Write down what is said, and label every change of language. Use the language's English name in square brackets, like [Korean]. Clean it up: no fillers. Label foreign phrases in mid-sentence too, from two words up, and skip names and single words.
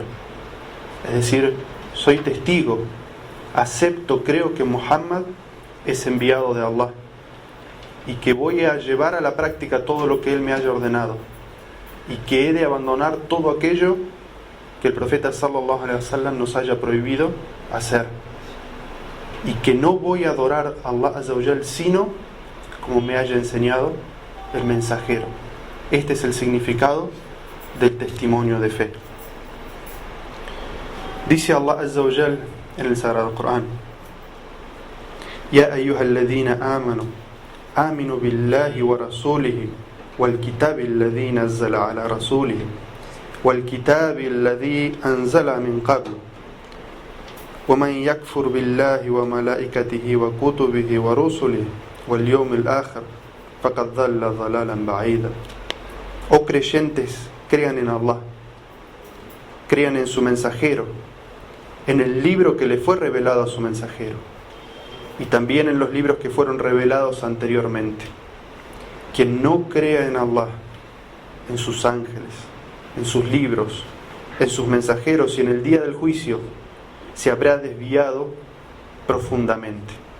[Spanish] Es decir, soy testigo, acepto, creo que Muhammad es enviado de Allah y que voy a llevar a la práctica todo lo que Él me haya ordenado, y que he de abandonar todo aquello que el profeta [Arabic] صلى الله عليه وسلم [Spanish] nos haya prohibido hacer, y que no voy a adorar a [Arabic] الله عز وجل [Spanish] sino como me haya enseñado el mensajero. Este es el significado del testimonio de fe. Dice [Arabic] الله عز وجل [Spanish] en el Sagrado Corán: [Arabic] يا أيها الذين آمنوا آمنوا بالله ورسوله والكتاب الذي نزل على رسوله والكتاب الذي أنزل من قبل ومن يكفر بالله وملائكته وكتبه ورسله واليوم الآخر فقد ضل ضلالا بعيدا. [Spanish] Oh creyentes, crean en Allah, crean en su mensajero, en el libro que le fue revelado a su mensajero, y también en los libros que fueron revelados anteriormente. Quien no crea en Allah, en sus ángeles, en sus libros, en sus mensajeros y en el día del juicio, se habrá desviado profundamente.